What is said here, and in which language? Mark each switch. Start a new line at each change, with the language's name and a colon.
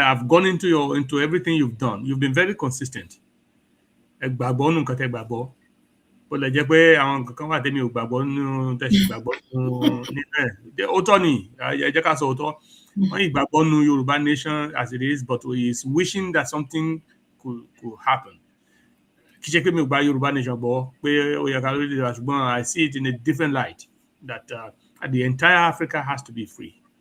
English: I've gone into everything you've done. You've been very consistent.
Yoruba: Ẹ gbàgbọ́ nù nǹkan tẹ́ gbàgbọ́. Ó lè jẹ́ pé àwọn nǹkan kan wà tẹ́mi ò gbàgbọ́ nínú tẹ́ ṣe gbàgbọ́ nínú ẹ̀. Ó tọ́ ni, ẹ jẹ́ ká sọ òótọ́. Wọ́n yìí gbàgbọ́ nínú
English: Yorùbá nation as it is, but he is wishing that something could happen.
Yoruba: Kì í ṣe pé mi ò gba Yorùbá nation gbọ́ pé ó yẹ ká lórí ìdíra ṣùgbọ́n
English: I see it in a different light that the entire Africa has to be free.